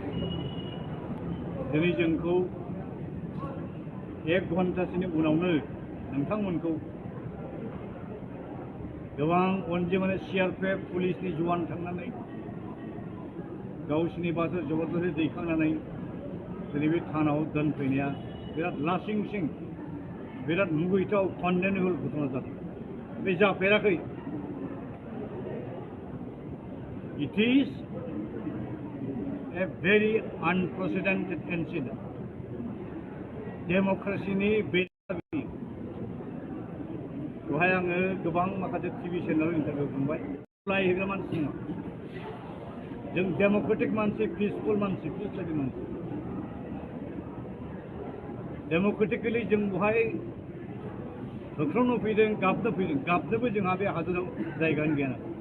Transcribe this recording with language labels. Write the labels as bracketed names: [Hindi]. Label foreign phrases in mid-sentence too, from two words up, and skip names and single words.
[Bodo] दिनै जोंखौ 1 घन्टासोनि उनावनो नोंथांमोनखौ गोबां अनजिमानि CRPF पुलिसनि जवान थांनानै गावसिनि बाथौ जबरदस्ति दैखांनानै दिनै बे थानाव दोनफैनाया बिराद लासिंसिं बिराद मुगैथाव कन्डेनेबल घटना जादों बे जाफेराखै [English] It is a very unprecedented incident. [Bodo] डेम'क्रेसिनि बेलायाव बेवहाय आङो गोबां माखासे TV चेनेलाव इन्टारभिउ खालामबाय लायहोग्रा मानसि नङा जों डेम'क्रेटिक मानसि पिसफुल मानसि पिसफुल मानसि डेम'क्रेटिकेलि जों बेवहाय होख्रावनो फैदों गाबनोबो जोंहा बे हादराव जायगानि गैया